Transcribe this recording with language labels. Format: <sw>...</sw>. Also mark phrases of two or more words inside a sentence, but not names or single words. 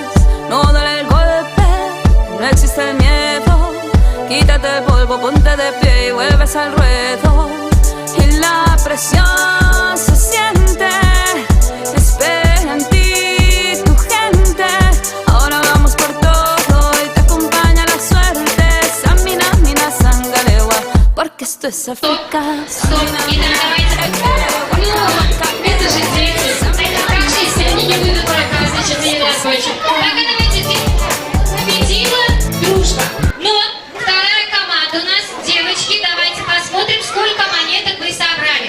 <es>No duele el golpe, no existe el miedo, quítate el polvo, ponte de pie y vuelves al ruedo. Y la presión se siente, espera en ti tu gente. Ahora vamos por todo y te acompaña la suerte. Samina, mina, sangalewa, porque esto es África.</es> <ru>Стоп, итак, давайте. Ну, это же дети. Оставшиеся, они не будут пока, значит, не разбойчик. Так, а давайте победила дружба. Но вторая команда у нас, девочки, давайте посмотрим, сколько монеток вы собрали.</ru>